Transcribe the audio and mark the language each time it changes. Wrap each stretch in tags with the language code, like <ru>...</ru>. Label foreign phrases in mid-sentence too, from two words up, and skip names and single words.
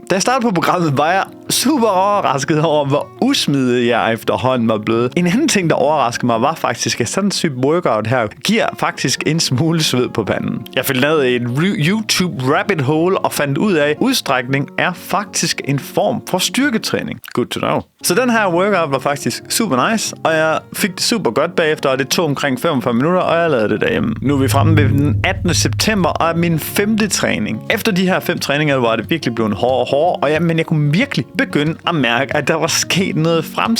<da>Da jeg startede på programmet, var jeg super overrasket over, hvor usmidig jeg efterhånden var blevet. En anden ting, der overraskede mig, var faktisk, at sådan en type workout her giver faktisk en smule sved på panden. Jeg fik lavet et YouTube</da> <en>rabbit hole</en> <da>og fandt ud af, at udstrækning er faktisk en form for styrketræning.</da> <en>Good to know.</en> <da>Så den her workout var faktisk super nice, og jeg fik det super godt bagefter, og det tog omkring 45 minutter, og jeg lavede det derhjemme. Nu er vi fremme ved den 18. september, og er min 5. træning. Efter de her 5 træninger var det virkelig blevet hårdere, men jeg kunne virkelig begynde at mærke, at der var sket noget fremskridt.</da>